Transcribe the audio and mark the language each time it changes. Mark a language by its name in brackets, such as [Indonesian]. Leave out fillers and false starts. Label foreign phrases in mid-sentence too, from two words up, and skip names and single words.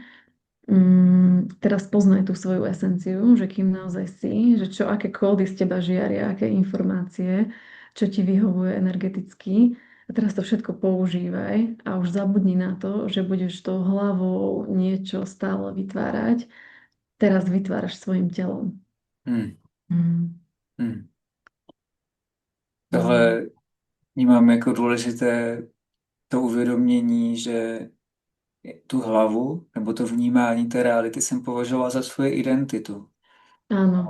[Slovak] Teraz poznaj tú svoju esenciu, že kým naozaj si, že aké kódy z teba žiaria, aké informácie, čo ti vyhovuje energeticky. A teraz to všetko používaj a už zabudni na to, že budeš tou hlavou niečo stále vytvárať. Teraz vytváraš svojim telom. Hmm. Mm. Hmm. Mm. [Czech] Tohle vnímám jako důležité to uvědomění, že tu hlavu nebo to vnímání té reality jsem považoval za svoji identitu. [Slovak] Áno,